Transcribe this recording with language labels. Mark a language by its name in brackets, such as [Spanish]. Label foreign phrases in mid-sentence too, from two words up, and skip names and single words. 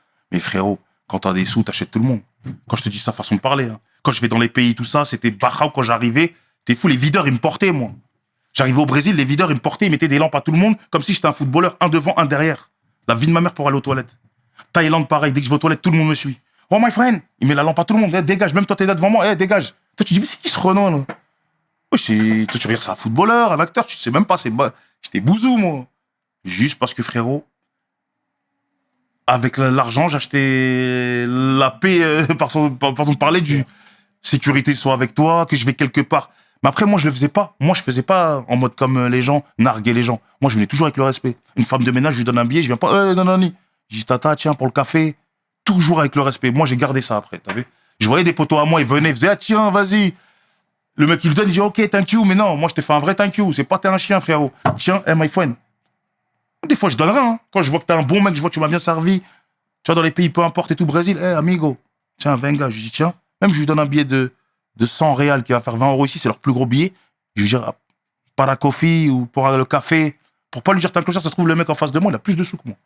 [French] Mais frérot, quand t'as des sous, t'achètes tout le monde. Quand je te dis ça, façon de parler. Hein. Quand je vais dans les pays, tout ça, c'était Bachao quand j'arrivais. T'es fou, les videurs, ils me portaient, moi. J'arrivais au Brésil, les videurs, ils me portaient, ils mettaient des lampes à tout le monde, comme si j'étais un footballeur, un devant, un derrière. La vie de ma mère pour aller aux toilettes. Thaïlande, pareil, dès que je vais aux toilettes, tout le monde me suit. [English] Oh, my friend, [French] il met la lampe à tout le monde, dégage, même toi, t'es là devant moi, dégage. Toi, tu dis, mais c'est qui ce Renan, là? Toi, tu regardes, c'est un footballeur, un acteur, tu sais même pas, j'étais bouzou, moi. Juste parce que, frérot, avec l'argent, j'achetais la paix, pardon de parler, du sécurité soit avec toi, que je vais quelque part. Mais après, moi, je le faisais pas. Moi, je faisais pas en mode comme les gens, narguer les gens. Moi, je venais toujours avec le respect. Une femme de ménage, je lui donne un billet, je viens pas, non. Je dis, tata, tiens, pour le café. Toujours avec le respect. Moi, j'ai gardé ça après, t'as vu? Je voyais des potos à moi, ils venaient, ils faisaient, ah, tiens, vas-y. Le mec, il lui donne, il dit, [English] ok, thank you. [French] Mais non, moi, je te fais un vrai [English] thank you. [French] C'est pas t'es un chien, frérot. Tiens, [English] my friend. [French] Des fois, je donne rien. Hein. Quand je vois que t'es un bon mec, je vois que tu m'as bien servi. Tu vois, dans les pays, peu importe et tout, Brésil, amigo. Tiens, 20 gars. Je lui dis, tiens. Même, je lui donne un billet de 100 réals qui va faire 20 € ici. C'est leur plus gros billet. Je lui dis, para coffee ou pour le café. Pour pas lui dire, t'es un clochard, ça se trouve, le mec en face de moi, il a plus de sous que moi.